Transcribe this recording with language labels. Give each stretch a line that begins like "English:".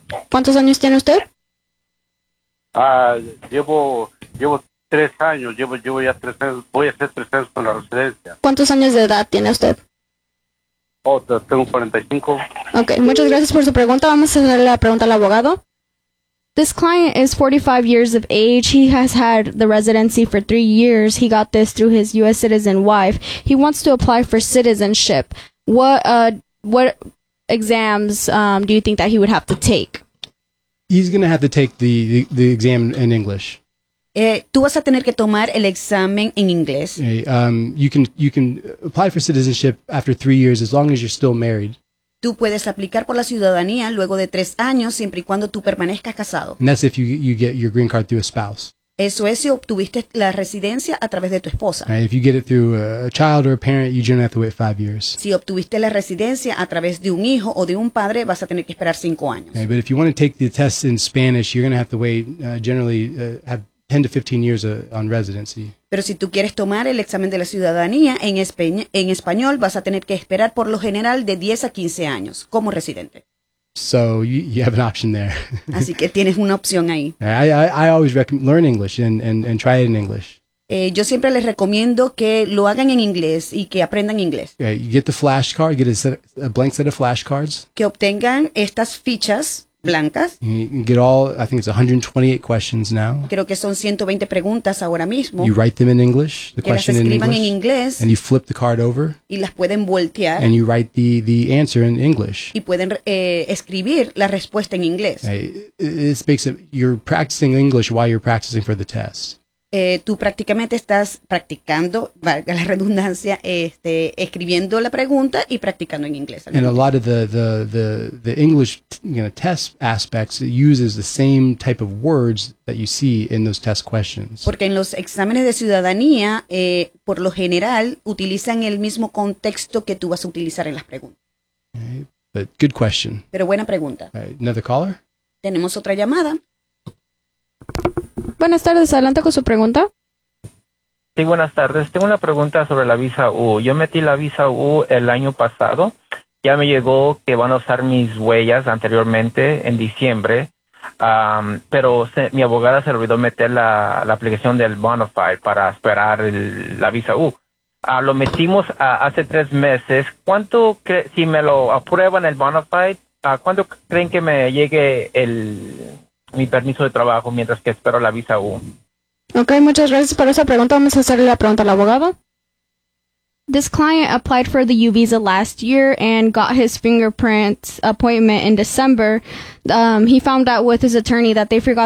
Spanish: ¿Cuántos años tiene usted? Llevo 3 años, llevo ya 3 años, voy a hacer 3 años con la residencia. ¿Cuántos años de edad tiene usted? Tengo 45. Okay, muchas gracias por su pregunta. Vamos a hacerle la pregunta al abogado.
English: This client is 45 years of age. He has had the residency for 3 years. He got this through his U.S. citizen wife. He wants to apply for citizenship. What exams do you think that he would have to take? He's going to have to take the exam in English.
Spanish: Tú vas a tener que tomar el examen en inglés.
English: You can apply for citizenship after 3 years as long as you're still married.
Spanish: Tú puedes aplicar por la ciudadanía luego de 3 años, siempre y cuando tú permanezcas casado.
English: And that's if you get your green card through a spouse.
Spanish: Eso es si obtuviste la residencia a través de tu esposa.
English: Right, if you get it through a child or a parent, you generally have to wait 5 years.
Spanish: Si obtuviste la residencia a través de un hijo o de un padre, vas a tener que esperar 5 años.
English: Okay, but if you want to take the test in Spanish, you're going to have to wait generally have 10 to 15 years on residency.
Spanish: Pero si tú quieres tomar el examen de la ciudadanía en español, vas a tener que esperar por lo general de 10 a 15 años como residente.
English: So you have an option there.
Spanish: Así que tienes una opción ahí.
English: I always recommend learn English and try it in English.
Spanish: Yo siempre les recomiendo que lo hagan en inglés y que aprendan inglés.
English: Yeah, you get the flashcard, get a blank set of flashcards.
Spanish: Que obtengan estas fichas blancas.
English: You get all, I think it's 128 questions now.
Spanish: Creo que son 120 preguntas ahora mismo.
English: You write them in English, the question in English.
Spanish: Que las escriban en inglés.
English: And you flip the card over.
Spanish: Y las pueden voltear.
English: And you write the answer in English.
Spanish: Y pueden escribir la respuesta en inglés.
English: It makes it, you're practicing English while you're practicing for the test.
Spanish: Tú prácticamente estás practicando, valga la redundancia, escribiendo la pregunta y practicando en inglés.
English: And a lot of the English, you know, test aspects uses the same type of words that you see in those test questions.
Spanish: Porque en los exámenes de ciudadanía, por lo general, utilizan el mismo contexto que tú vas a utilizar en las preguntas.
English: Okay, but good question.
Spanish: Pero buena pregunta.
English: Right, another caller?
Spanish: Tenemos otra llamada. Buenas tardes, adelante con su pregunta. Sí, buenas tardes. Tengo una pregunta sobre la visa U. Yo metí la visa U el año pasado. Ya me llegó que van a usar mis huellas anteriormente en diciembre. Pero mi abogada se olvidó meter la aplicación del Bonafide para esperar la visa U. Lo metimos hace 3 meses. ¿Cuánto si me lo aprueban el Bonafide, cuánto creen que me llegue mi permiso de trabajo mientras que espero la visa U? Okay, muchas gracias por esa pregunta. Vamos a hacerle la pregunta al abogado.
English: This client applied for the U visa last year and got his fingerprint appointment in December. He found out with his attorney that they forgot to